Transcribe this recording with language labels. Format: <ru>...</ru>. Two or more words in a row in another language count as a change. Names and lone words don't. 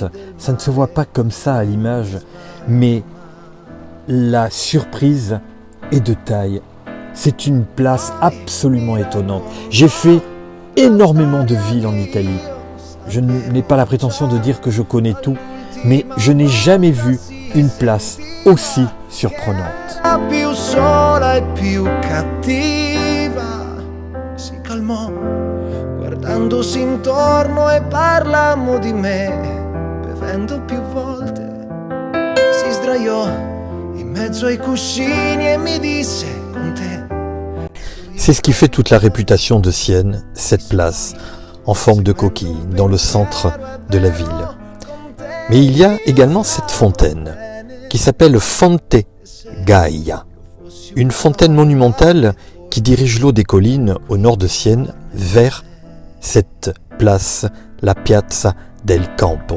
<fr>Ça ne se voit pas comme ça à l'image, mais la surprise est de taille. C'est une place absolument étonnante. J'ai fait énormément de villes en Italie. Je n'ai pas la prétention de dire que je connais tout, mais je n'ai jamais vu une place aussi surprenante.</fr> <it>Più sola e più cattiva si calmò guardandosi intorno e parlammo di me bevendo più volte si sdraiò in mezzo ai cuscini e mi disse con te.</it> <fr>C'est ce qui fait toute la réputation de Sienne, cette place en forme de coquille dans le centre de la ville. Mais il y a également cette fontaine qui s'appelle Fonte Gaia, une fontaine monumentale qui dirige l'eau des collines au nord de Sienne vers cette place, la Piazza del Campo.</fr>